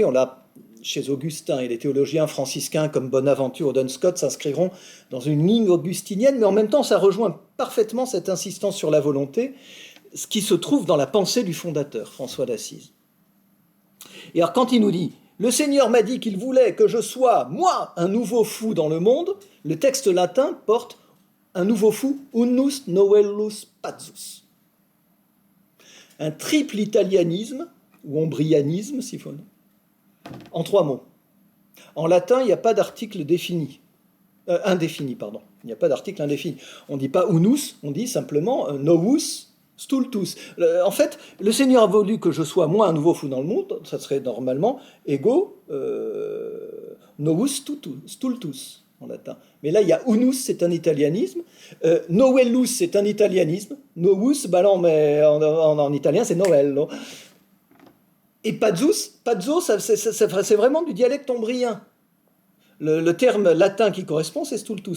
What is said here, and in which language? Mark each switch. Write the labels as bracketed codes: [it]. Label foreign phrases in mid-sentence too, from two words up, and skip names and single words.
[fr] On l'a chez Augustin, et les théologiens franciscains comme Bonaventure ou Duns Scott s'inscriront dans une ligne augustinienne, mais en même temps, ça rejoint parfaitement cette insistance sur la volonté, ce qui se trouve dans la pensée du fondateur, François d'Assise. Et alors, quand il nous dit « Le Seigneur m'a dit qu'il voulait que je sois, moi, un nouveau fou dans le monde », le texte latin porte « un nouveau fou, [la] unus novellus pazzus ». [fr] Un triple italianisme, ou ombrianisme, s'il faut, en 3 mots. En latin, il n'y a pas d'article défini. Indéfini, pardon. Il n'y a pas d'article indéfini. On ne dit pas unus, on dit simplement [la] novus stultus. [fr] En fait, le Seigneur a voulu que je sois, moi, un nouveau fou dans le monde, ça serait normalement [la] ego novus stultus, [fr] en latin. Mais là, il y a unus, c'est un italianisme. Novellus, c'est un italianisme. Novus, bah non, mais en italien, c'est novello. Et pazzus, c'est vraiment du dialecte ombrien. Le terme latin qui correspond, c'est stultus.